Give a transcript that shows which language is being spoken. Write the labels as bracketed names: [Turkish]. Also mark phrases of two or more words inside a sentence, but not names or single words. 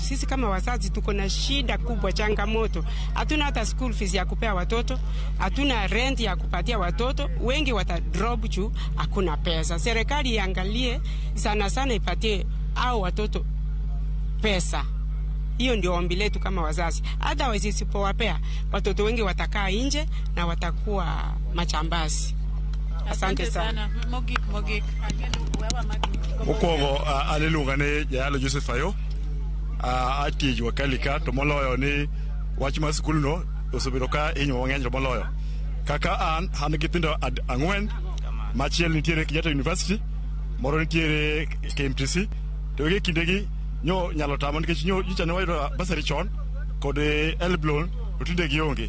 [Swahili] Sisi kama wazazi tuko na shida kubwa, changamoto. Hatuna hata [English] school fees [Swahili] ya kupea watoto, hatuna rent ya kupatia watoto, wengi wata drop juu hakuna pesa. Serikali iangalie sana ipatie hao watoto pesa. Hiyo ndio ombi letu kama wazazi. Otherwise isipowapea watoto wengi watakaa nje na watakuwa machambazi. Asante sana. [Luo (Kenya and Tanzania)] Mogik. Mokwongo alilunga ni Jayalo Joseph Ayo. Ati wakalika to moloyo ni wach ma skul no osebedo ka inyo mang'eny to moloyo. Kaka an githindo ang'wen, machiel nitiere Kenyatta University, moro nitiere KMTC, to gi kindegi nyo nyalo tamo nikech nyo ne wayudo basari chon kod Elblon to tinde gionge.